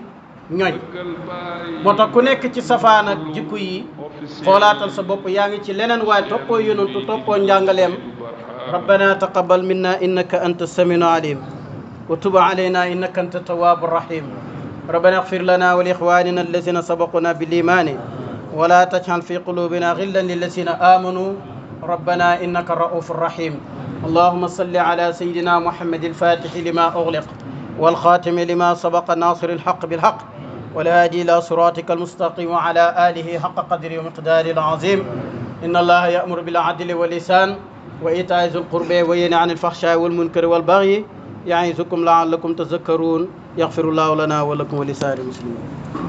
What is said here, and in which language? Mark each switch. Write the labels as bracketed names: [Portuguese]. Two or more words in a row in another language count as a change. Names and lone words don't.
[Wolof] ñoñ moo tax ku nekk ci safaan ak jikko yi xoolaatal sa bopp yaa ngi ci leneen waaye toppoo yonentu toppoo njàngaleem [Arabic] ربنا تقبل منا إنك أنت السميع العليم وتب علينا إنك أنت التواب الرحيم ربنا اغفر لنا ولإخواننا الذين سبقونا bil imani ولا تجعل في قلوبنا غلا للذين آمنوا ربنا إنك رؤوف رحيم اللهم صل على سيدنا محمد الفاتح لما أغلق والخاتم لما سبق ناصر الحق بالحق والهادي إلى صراطك المستقيم وعلى آله حق قدره ومقداره العظيم إن الله يأمر بالعدل والإحسان وإيتاء ذي القربى وينهى عن الفحشاء والمنكر والبغي يعظكم لعلكم تذكرون يغفر الله لنا ولكم ولسائر المسلمين